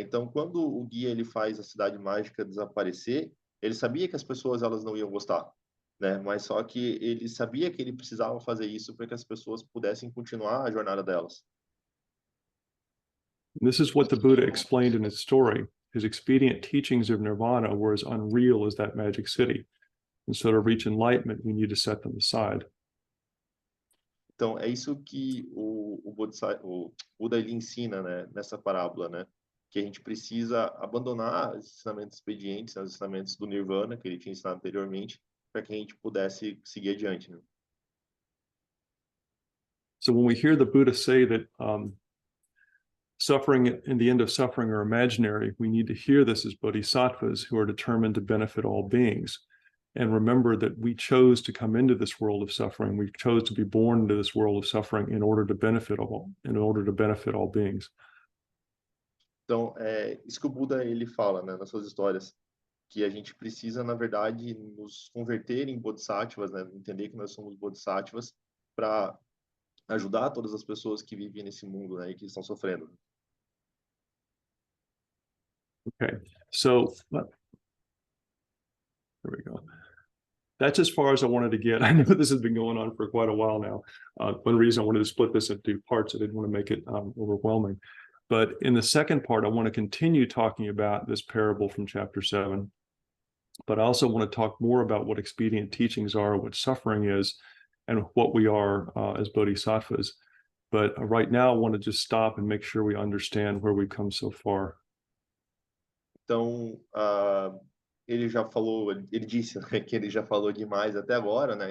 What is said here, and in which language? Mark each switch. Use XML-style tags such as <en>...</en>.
<pt>Então, quando o guia ele faz a cidade mágica desaparecer, ele sabia que as pessoas elas não iam gostar, né? Mas só que ele sabia que ele precisava fazer isso para que as pessoas pudessem continuar a jornada delas.</pt> <en>This is what the Buddha explained in his story. His expedient teachings of nirvana were as unreal as that magic city. And so to reach enlightenment, we need to set them aside.</en> <pt>Então, é isso que o Buda ele ensina, né, nessa parábola, né? Que a gente precisa abandonar os ensinamentos expedientes, os ensinamentos do Nirvana, que ele tinha ensinado anteriormente, para que a gente pudesse seguir adiante, né?</pt> <en>So when we hear the Buddha say that suffering and the end of suffering are imaginary, we need to hear this as bodhisattvas who are determined to benefit all beings. And remember that we chose to come into this world of suffering. We chose to be born into this world of suffering in order to benefit all beings.</en> <pt>Então, isso que o Buda ele fala, né, nas suas histórias, que a gente precisa, na verdade, nos converter em bodhisattvas, né, entender que nós somos bodhisattvas para ajudar todas as pessoas que vivem nesse mundo, né, e que estão sofrendo.</pt> <en>Okay, so there we go. That's as far as I wanted to get. I know this has been going on for quite a while now. One reason I wanted to split this into parts, I didn't want to make it overwhelming. But in the second part, I want to continue talking about this parable from chapter 7. But I also want to talk more about what expedient teachings are, what suffering is, and what we are as bodhisattvas. But right now, I want to just stop and make sure we understand where we've come so far.</en> <pt>Então, ele já falou, ele disse, né, que ele já falou demais até agora, né?</pt>